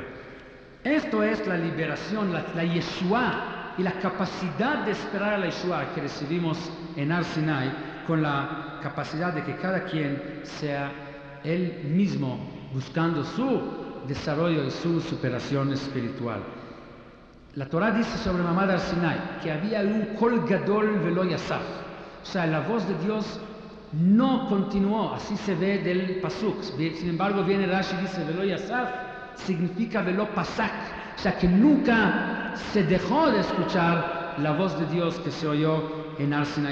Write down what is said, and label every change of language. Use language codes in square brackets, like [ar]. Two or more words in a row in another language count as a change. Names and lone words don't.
[es] Esto es la liberación, la Yeshua y la capacidad de esperar a la Yeshua que recibimos en Har Sinai, con la capacidad de que cada quien sea él mismo buscando su desarrollo y su superación espiritual. La Torah dice sobre Ma'amad Har Sinai que había un [he] קול גדול ולא יסף, [es] o sea, la voz de Dios no continuó, así se ve del pasuk. Sin embargo, viene Rashi y dice [he] ולא יסף, [es] significa [he] ולא פסק, [es] o sea, que nunca se dejó de escuchar la voz de Dios que se oyó en Har Sinai.